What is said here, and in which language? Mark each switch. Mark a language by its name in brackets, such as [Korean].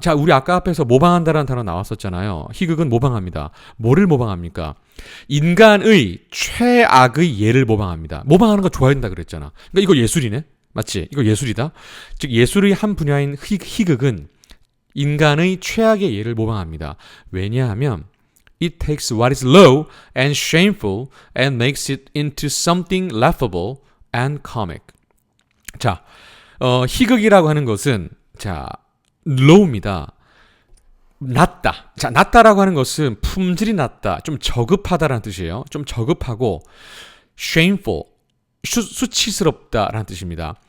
[Korean] 자, 우리 아까 앞에서 모방한다라는 단어 나왔었잖아요. 희극은 모방합니다. 뭐를 모방합니까? 인간의 최악의 예를 모방합니다. 모방하는 거 좋아한다 그랬잖아. 그러니까 이거 예술이네. 맞지? 이거 예술이다. 즉 예술의 한 분야인 희극은 인간의 최악의 예를 모방합니다. [English] 왜냐하면 it takes what is low and shameful and makes it into something laughable and comic. [Korean] 자, 희극이라고 하는 것은 자, low입니다. 낮다. 자, 낮다라고 하는 것은 품질이 낮다, 좀 저급하다라는 뜻이에요. 좀 저급하고 shameful, 수치스럽다라는 뜻입니다.